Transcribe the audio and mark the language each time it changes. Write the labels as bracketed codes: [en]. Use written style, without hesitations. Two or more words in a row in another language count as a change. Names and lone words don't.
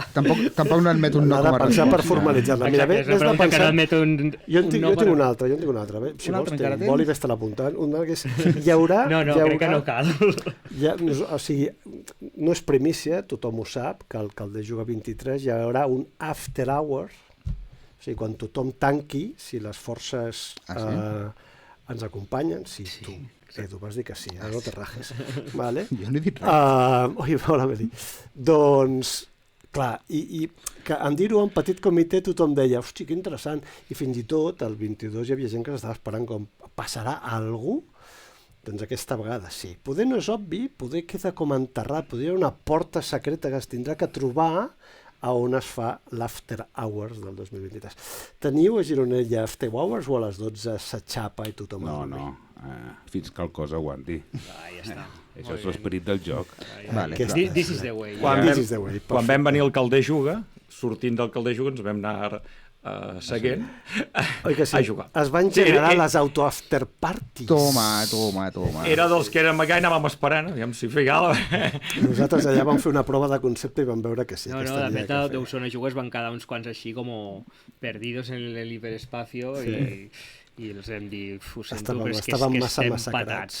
[ca] Tampoc no admet un no com a pensar per resposta. formalitzar-la. Mira, bé, has de pensar... Jo en tinc un altre. Si vols, vol i ves-te l'apuntant. Un que és... Hi haurà... No, crec que no cal. O sigui, no és primícia, tothom ho sap, que el de Juga 23 hi haurà un [en] after hours, [ca] o sigui, quan tothom tanqui, si les forces ens acompanyen, tu... Edu, vas dir que sí, [es] no te rajes. [ca] Vale? Jo no he dit res. Doncs, clar, i que en dir-ho en petit comitè tothom deia, hosti, que interessant, i fins i tot el 22 hi havia gent que s'estava esperant com, passarà algú? Doncs aquesta vegada sí. Poder no és obvi, poder queda com enterrat, poder hi ha una porta secreta que es tindrà que trobar a on es fa l' [en] After Hours [ca] del 2023. Teniu a Gironella [en] After Hours [ca] o a les 12 s'aixapa i tothom... No. Fins que el cos aguanti. Ja està. Això és l'esperit del joc. [en] This is the way. [ca] Quan vam venir al Calder Juga, sortint del Calder Juga ens vam anar seguint a jugar. Es van generar les auto-after-parties. Toma. Era dels que érem allà i anàvem esperant, aviam si feia Nosaltres allà vam fer una prova de concepte i vam veure que sí. No, de fet, a Deusona Jugues van quedar uns quants així com [es] perdidos en el hiperespacio [ca] i els hem dit, ho sento, però és que estem patats.